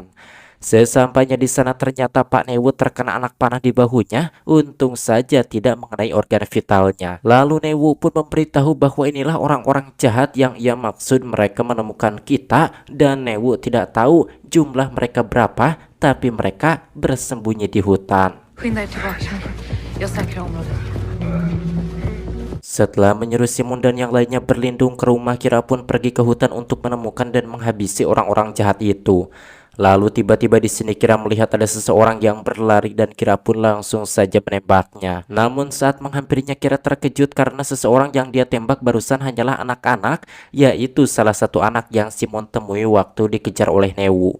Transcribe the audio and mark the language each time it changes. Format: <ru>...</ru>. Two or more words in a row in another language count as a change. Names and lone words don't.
<id>Sesampainya di sana ternyata Pak Newu terkena anak panah di bahunya, untung saja tidak mengenai organ vitalnya. Lalu Newu pun memberitahu bahwa inilah orang-orang jahat yang ia maksud mereka menemukan kita, dan Newu tidak tahu jumlah mereka berapa, tapi mereka bersembunyi di hutan.</id> <sv>Skynda er tillbaka, Simon. Jag säkrar området.</sv> <id>Setelah menyuruh Simon dan yang lainnya berlindung ke rumah, Kira pun pergi ke hutan untuk menemukan dan menghabisi orang-orang jahat itu. Lalu tiba-tiba di sini Kira melihat ada seseorang yang berlari dan Kira pun langsung saja menembaknya. Namun saat menghampirinya Kira terkejut karena seseorang yang dia tembak barusan hanyalah anak-anak, yaitu salah satu anak yang Simon temui waktu dikejar oleh Newu.</id>